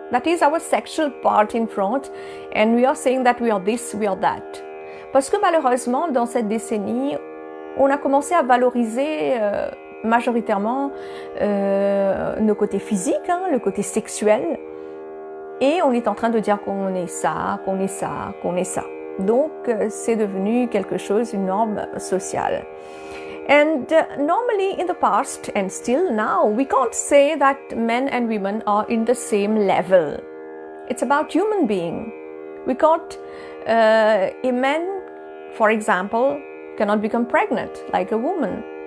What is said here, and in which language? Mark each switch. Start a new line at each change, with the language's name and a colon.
English: That is our sexual part in front, and we are saying that we are this, we are that.
French: Parce que malheureusement, dans cette décennie, on a commencé à valoriser majoritairement nos côtés physiques, le côté sexuel, et on est en train de dire qu'on est ça, qu'on est ça, qu'on est ça. Donc, c'est devenu quelque chose, une norme sociale.
English: And normally in the past, and still now, we can't say that men and women are in the same level. It's about human being. We can't, a man, for example, cannot become pregnant like a woman.